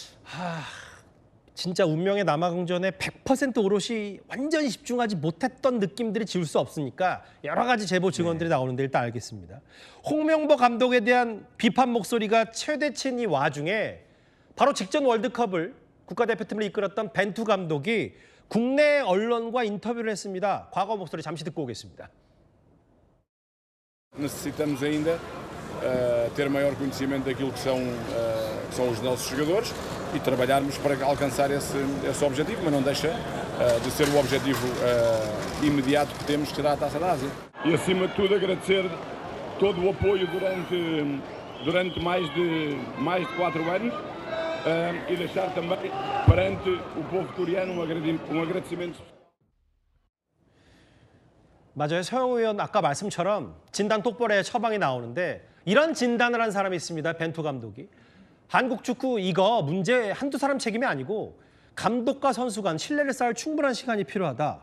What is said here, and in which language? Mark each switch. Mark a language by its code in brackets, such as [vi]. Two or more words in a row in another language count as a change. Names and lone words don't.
[ko] 진짜 운명의 남아공전에 100% 오롯이 완전히 집중하지 못했던 느낌들이 지울 수 없으니까 여러 가지 제보 증언들이 나오는데 일단 알겠습니다. 홍명보 감독에 대한 비판 목소리가 최대치인 이 와중에 바로 직전 월드컵을 국가대표팀을 이끌었던 벤투 감독이 국내 언론과 인터뷰를 했습니다. 과거 목소리 잠시 듣고 오겠습니다. [pt] Necessitamos ainda ter maior conhecimento daquilo que são os nossos jogadores e trabalharmos para alcançar esse objetivo, mas não deixa de ser o objetivo imediato que temos, que será a Taça da Ásia. E acima de tudo agradecer todo o apoio durante mais de 4 anos e deixar também perante o povo coreano um agradecimento. [ko] 맞아요. 서영우 의원 아까 말씀처럼 진단 똑바로의 처방이 나오는데 이런 진단을 한 사람이 있습니다. 벤투 감독이. 한국 축구 이거 문제 한두 사람 책임이 아니고 감독과 선수 간 신뢰를 쌓을 충분한 시간이 필요하다.